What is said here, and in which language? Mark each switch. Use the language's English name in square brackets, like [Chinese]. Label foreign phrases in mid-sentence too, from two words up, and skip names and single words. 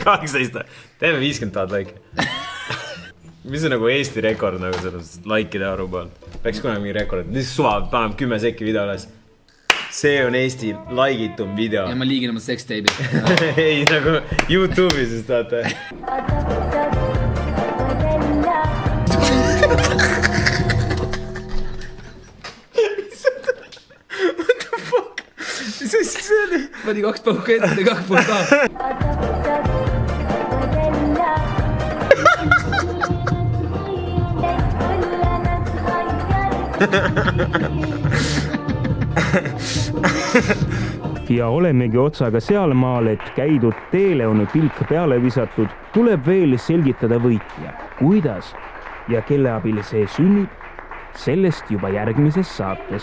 [Estonian] 12, teeme 50 000 laiki. Mis on nagu Eesti rekord nagu selles laikide arvu peal? Peaks kunagi mingi rekord. Lihtsalt suva, paneb 10 sekki video üles. See on Eesti laigitum video. Ja ma liigin oma sextape'i. Ei, nagu YouTube'i siis tahate. [English] What the fuck? [Estonian] Mis asi see oli? Pani 2 pauka ette, 2 pauka. Ja olemegi otsaga sealmaal, et käidud teele on pilk peale visatud, tuleb veel selgitada võitja, kuidas ja kelle abil see sünnib, sellest juba järgmises saates.